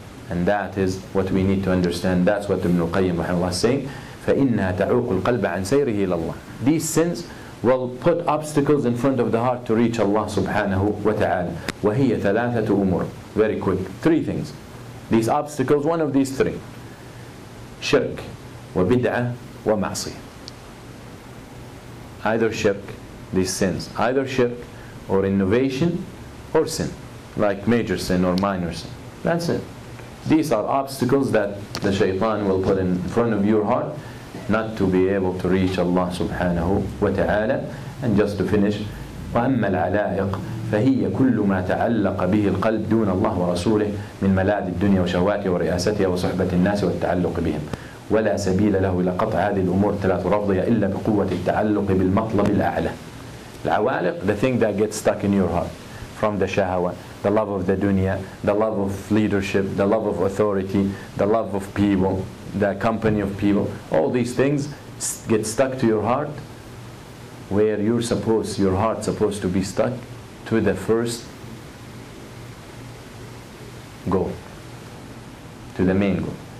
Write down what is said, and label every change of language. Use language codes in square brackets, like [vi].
[en] And that is what we need to understand. That's what Ibn al-Qayyim rahimahullah is saying. [ar] فَإِنَّهَا تَعُوقُ الْقَلْبَ عَنْ سَيْرِهِ إِلَى اللَّهِ. [en] These sins will put obstacles in front of the heart to reach Allah subhanahu wa ta'ala. [ar] وَهِيَ ثَلَاثَةُ أُمُورٍ. [en] Very quick. Three things. These obstacles, one of these three. [ar] Shirk, وَبِدْعَةٌ وَمَعْصِيَةٌ. [en] Either shirk, these sins. Either shirk or innovation or sin. Like major sin or minor sin. That's it. These are obstacles that the shaitan will put in front of your heart not to be able to reach Allah subhanahu wa ta'ala. And just to finish, [ar] وَأَمَّا الْعَلَائِقْ فهي كل ما تعلق به القلب دون الله ورسوله من ملاذ الدنيا وشهواتها ورئاستها وصحبة الناس والتعلق بهم ولا سبيل له إلى قطع هذه الأمور الثلاث رفضها إلا بقوة التعلق بالمطلب الأعلى. [en] العوالق, the thing that gets stuck in your heart from the shahwa, the love of the dunya, the love of leadership, the love of authority, the love of people, the company of people, all these things get stuck to your heart, where your heart's supposed to be stuck to the first goal, to the main goal.